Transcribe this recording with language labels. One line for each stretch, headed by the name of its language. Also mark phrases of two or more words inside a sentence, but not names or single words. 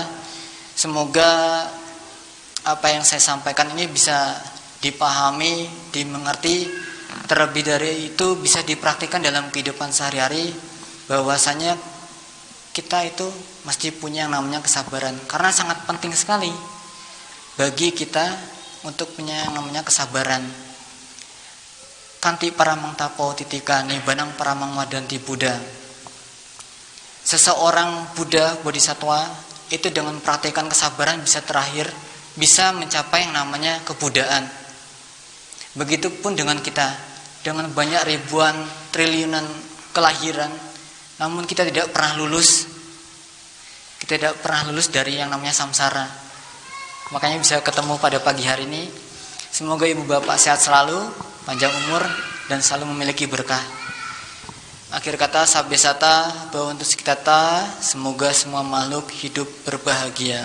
Indonesian: Semoga apa yang saya sampaikan ini bisa dipahami, dimengerti, terlebih dari itu bisa dipraktikkan dalam kehidupan sehari-hari, bahwasanya kita itu mesti punya yang namanya kesabaran, karena sangat penting sekali bagi kita untuk punya yang namanya kesabaran.
Pali: Kanti paramang tapo titika nibanang paramang wadanti Buddha.
Indonesian: Seseorang Buddha Bodhisattva itu dengan praktekkan kesabaran bisa terakhir, bisa mencapai yang namanya kebudaan. Begitupun dengan kita, dengan banyak ribuan triliunan kelahiran, namun kita tidak pernah lulus. Kita tidak pernah lulus dari yang namanya samsara. Makanya bisa ketemu pada pagi hari ini. Semoga Ibu Bapak sehat selalu, panjang umur, dan selalu memiliki berkah. Akhir kata,
Pali: sabbesata bhavantu sukhita,
Indonesian: semoga semua makhluk hidup berbahagia.